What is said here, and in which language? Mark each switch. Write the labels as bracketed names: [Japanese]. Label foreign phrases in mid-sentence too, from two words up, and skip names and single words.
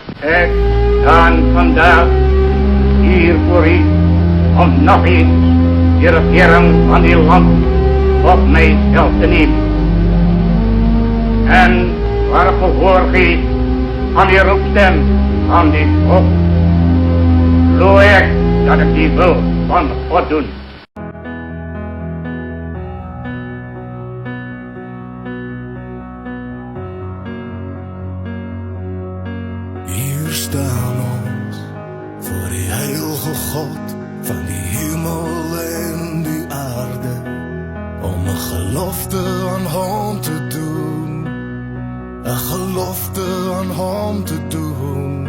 [Dutch] Ik sta vandaag hier voor u om nog eens de regering van uw land op mijzelf te nemen. En waar gehoor geeft aan uw roepstem aan dit volk, geloof ik dat ik die wil van God doen. [Afrikaans] Hier staan ons voor die heilige God van die hemel en die aarde, om 'n gelofte aan hom te doen, 'n gelofte aan hom te doen,